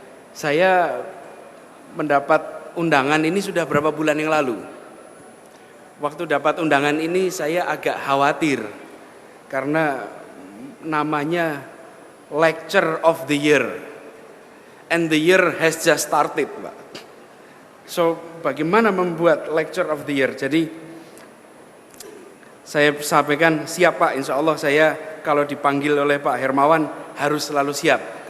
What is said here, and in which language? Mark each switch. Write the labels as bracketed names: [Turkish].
[Indonesian] Saya mendapat undangan ini sudah berapa bulan yang lalu. Waktu dapat undangan ini saya agak khawatir karena namanya Lecture of the Year. [English] And the year has just started, Pak. [Indonesian] So, bagaimana membuat Lecture of the Year? Jadi, saya sampaikan siap Pak, insya Allah saya kalau dipanggil oleh Pak Hermawan harus selalu siap.